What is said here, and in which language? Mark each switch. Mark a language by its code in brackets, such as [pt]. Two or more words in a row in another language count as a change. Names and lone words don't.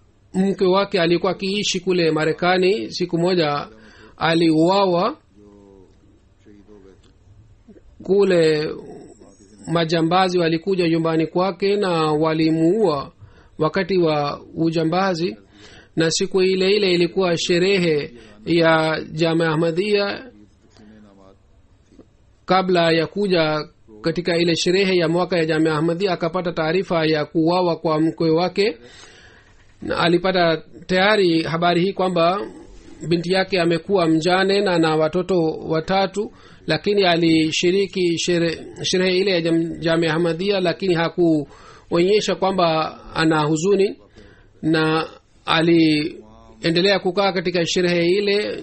[sw] mke wake alikuwa akiishi kule Marekani. Siku moja aliuawa [ur] شہید ہو گئے تھے. [sw] kule. Majambazi walikuja nyumbani kwake na walimuua wakati wa ujambazi, na siku ile ile ilikuwa sherehe ya Jamia Ahmadiyya. [ur] تقسیم انعامات [sw] Kabla ya kuja katika ile sherehe ya mwaka ya Jamia Ahmadiyya akapata taarifa ya kuuawa kwa mkwe wake, na alipata tayari habari hii kwamba binti yake amekuwa mjane na na watoto watatu, lakini alishiriki sherehe ile ya Jamia Ahmadiyya, lakini hakuonyesha kwamba ana huzuni, na aliendelea kukaa katika sherehe ile.